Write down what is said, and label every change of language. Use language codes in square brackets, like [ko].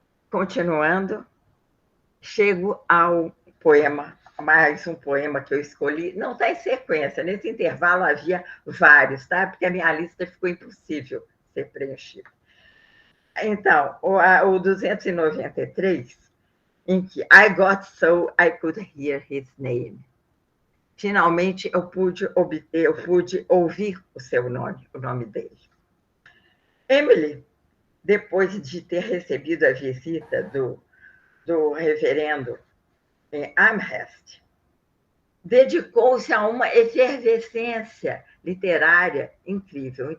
[pt] Continuando, chego ao poema, mais um poema que eu escolhi. Não está em sequência, nesse intervalo havia vários, tá? Porque a minha lista ficou impossível ser preenchida. Então, o 293, em que [en] I got so I could hear his name. [pt] Finalmente, eu pude ouvir o seu nome, o nome dele. Emily, depois de ter recebido a visita do reverendo em Amherst, dedicou-se a uma efervescência literária incrível.